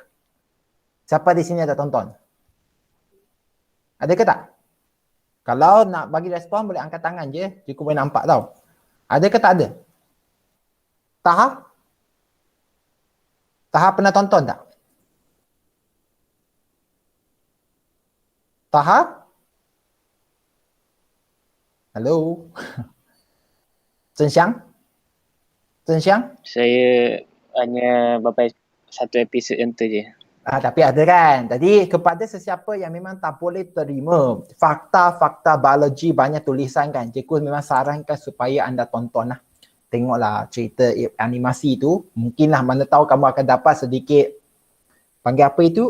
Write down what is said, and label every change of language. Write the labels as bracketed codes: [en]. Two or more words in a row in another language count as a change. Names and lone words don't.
[ms] Siapa di sini ada tonton? Ada ke tak? Kalau nak bagi respon boleh angkat tangan je. Cikgu boleh nampak tau. Ada ke tak ada? Taha? Taha pernah tonton tak? Taha? Hello? Zhen Xiang? Zhen Xiang? Saya hanya berapa satu episod yang tu je. Tapi ada kan. Jadi kepada sesiapa yang memang tak boleh terima fakta-fakta biologi banyak tulisan kan, cikgu memang sarankan supaya anda tonton lah. Tengoklah cerita animasi tu. Mungkinlah mana tahu kamu akan dapat sedikit panggil apa itu?